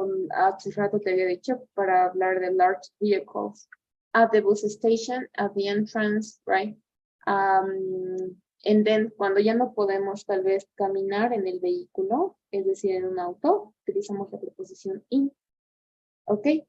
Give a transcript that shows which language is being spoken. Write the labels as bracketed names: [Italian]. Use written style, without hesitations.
[Spanish] hace rato te había dicho para hablar de large vehicles. [English] At the bus station, at the entrance, right? And then [Spanish] cuando ya no podemos tal vez caminar en el vehículo, es decir, en un auto, utilizamos la preposición in. ¿Ok?